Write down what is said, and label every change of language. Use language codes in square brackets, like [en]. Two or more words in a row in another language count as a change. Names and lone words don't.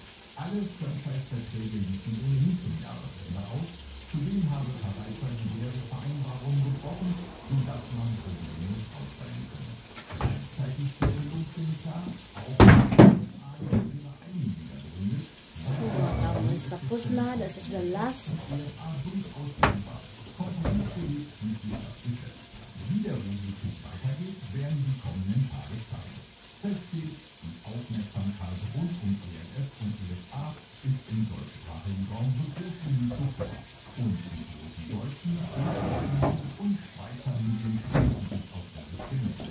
[de] Alle Franchise-Verträge liefen ohnehin zum Jahresende aus. Zudem habe Karl diverse Vereinbarungen gebrochen, sodass man problemlos aussteigen könne. Gleichzeitig stellte Lundgren klar, auch ihre eigenen Liga gründet. So, [tl] tapos na. [en] This is the last. [de] Wie der Rosenkrug weitergeht, werden die kommenden Tage zeigen. Fest steht, die Aufmerksamkeit rund um ELF und USA ist im deutschsprachigen Raum so groß wie nie zuvor. Und die großen Deutschen und Schweizer Medien stellen sich auf das Gewissen.